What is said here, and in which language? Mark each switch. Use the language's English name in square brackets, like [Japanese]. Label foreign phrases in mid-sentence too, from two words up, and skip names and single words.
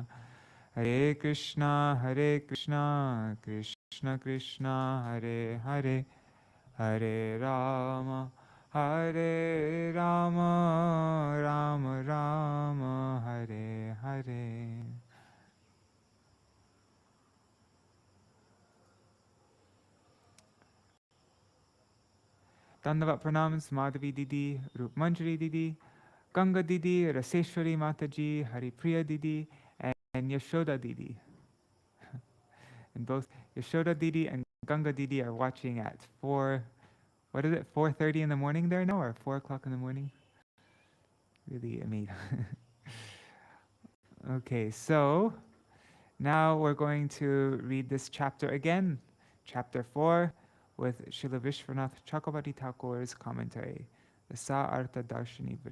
[Sanskrit] Hare Krishna Krishna Krishna Hare Hare, Hare Rama Rama Rama Hare Hare. Dandavat pranams [English] Madhavi Didi, Rup Manjari Didi, Ganga Didi, Raseshwari Mataji, Haripriya Didi, and Yashoda Didi. And both Yashoda Didi and Ganga Didi are watching at 4:30 in the morning there now, or 4 o'clock in the morning? Really amazing. Okay, so now we're going to read this chapter again, chapter 4, with Srila Viśvanātha Cakravartī Ṭhākura's commentary, the Sārārtha-darśinī.